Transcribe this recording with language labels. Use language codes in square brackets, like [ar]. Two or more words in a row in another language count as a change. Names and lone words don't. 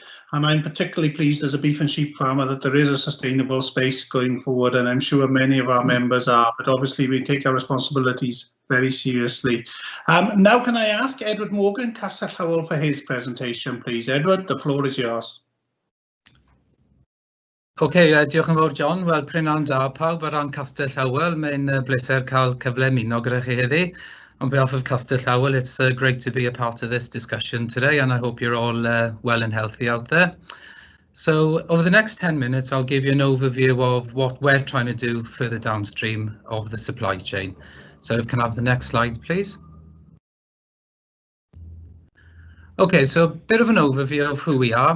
[en] And I'm particularly pleased as a beef and sheep farmer that there is a sustainable space going forward, and I'm sure many of our members are, but obviously we take our responsibilities very seriously. Now can I ask Edward Morgan, Castell Howell, for his presentation, please. Edward, the floor is yours. [cy] OK, diolch yn fawr John. Wel, prynawn da pawb o ran Castell Howell. Mae'n bleser cael cyfle ymuno gyda chi heddi. [en] On behalf of Castell Howell, it's great to be a part of this discussion today, and I hope you're all well and healthy out there. So over the next 10 minutes, I'll give you an overview of what we're trying to do further downstream of the supply chain. So if we can have the next slide, please. Okay, so a bit of an overview of who we are.